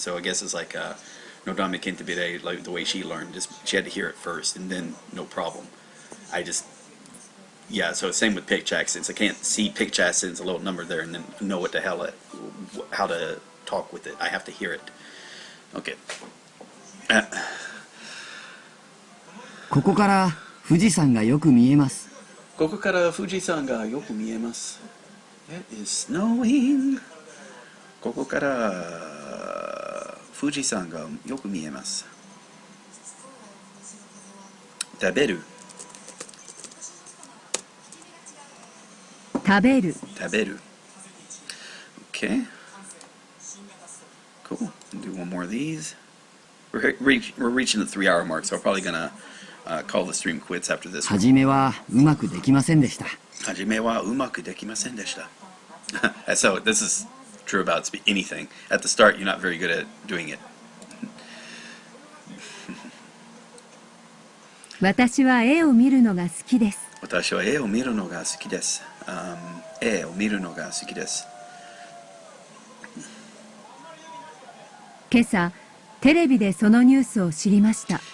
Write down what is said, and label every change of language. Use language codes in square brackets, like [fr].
[en] So I guess it's like Nodame Kentabire, like the way she learned. She had to hear it first and then no problem. So same with pitch accents. I can't see pitch accents, a little number there, and then know what the hell how to talk with it. I have to hear it. Okay. [ja] ここから富士山がよく見えます。ここから富士山がよく見えます。 [en] It is snowing. [ja] ここから富士山がよく見えます。食べる。食べる。食べる。 [en] Okay. Cool. Do one more of these. We're reaching the 3-hour mark, so we're probably gonna call the stream quits after this one. [ja] 初めはうまくできませんでした。初めはうまくできませんでした。 [en] So this is true about anything. At the start, you're not very good at doing it. [ja] 私は絵を見るのが好きです。私は絵を見るのが好きです。絵を見るのが好きです。今朝、テレビでそのニュースを知りました。